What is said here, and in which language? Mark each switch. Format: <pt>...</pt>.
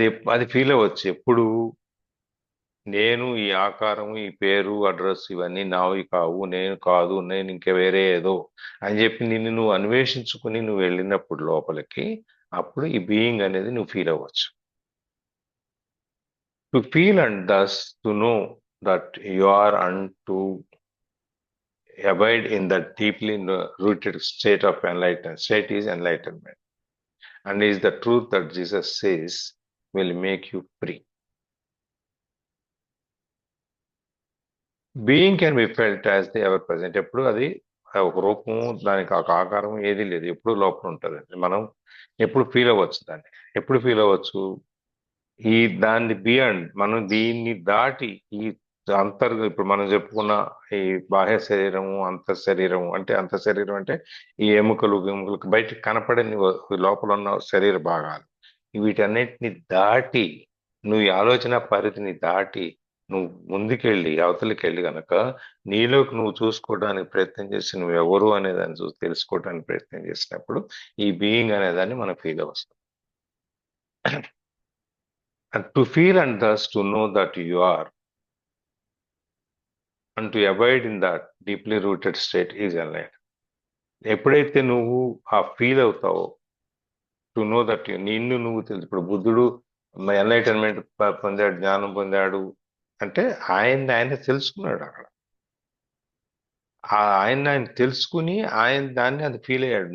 <te>అది ఫీల్ అవ్వచ్చు ఎప్పుడు, నేను ఈ ఆకారం, ఈ పేరు, అడ్రస్ ఇవన్నీ నావి కావు, నేను కాదు, నేను ఇంకా వేరే ఏదో అని చెప్పి నిన్ను నువ్వు అన్వేషించుకుని నువ్వు వెళ్ళినప్పుడు లోపలికి, అప్పుడు ఈ బీయింగ్ అనేది నువ్వు ఫీల్ అవ్వచ్చు.</te> <en>To feel and thus to know that you are and to abide in that deeply rooted state of enlightenment. State is enlightenment, and is the truth that Jesus says will make you free. Being can be felt as the ever present.</en> <te>ఎప్పుడు అది ఒక రూపము, దానికి ఒక ఆకారం ఏది లేదు, ఎప్పుడు లోపల ఉంటుంది. మనం ఎప్పుడు ఫీల్ అవ్వచ్చు దాన్ని. ఎప్పుడు ఫీల్ అవ్వచ్చు? ఈ దాన్ని బియాండ్, మనం దీన్ని దాటి, ఈ ఇప్పుడు మనం చెప్పుకున్న ఈ బాహ్య శరీరము, అంతఃశరీరము, అంటే అంతఃశరీరం అంటే ఈ ఎముకలకు బయటకు కనపడని లోపల ఉన్న శరీర భాగాలు, వీటన్నిటిని దాటి, నువ్వు ఈ ఆలోచన పరిధిని దాటి నువ్వు ముందుకెళ్ళి అవతలికి వెళ్ళి గనక నీలోకి నువ్వు చూసుకోవడానికి ప్రయత్నం చేసి, నువ్వు ఎవరు అనే దాన్ని చూసి తెలుసుకోవడానికి ప్రయత్నం చేసినప్పుడు ఈ బీయింగ్ అనేదాన్ని మనం ఫీల్ వస్తాం.</te> <en>And to feel and thus to know that you are and to abide in that deeply rooted state is enlightenment.</en> <te>ఎప్పుడైతే నువ్వు ఆ ఫీల్ అవుతావో,</te> <en>to know that</en> <te>నిన్ను నువ్వు తెలుసు. ఇప్పుడు బుద్ధుడు ఎన్లైటన్మెంట్ పొందాడు, జ్ఞానం పొందాడు అంటే ఆయన తెలుసుకున్నాడు. అక్కడ ఆయన తెలుసుకుని దాన్ని అది ఫీల్ అయ్యాడు.</te>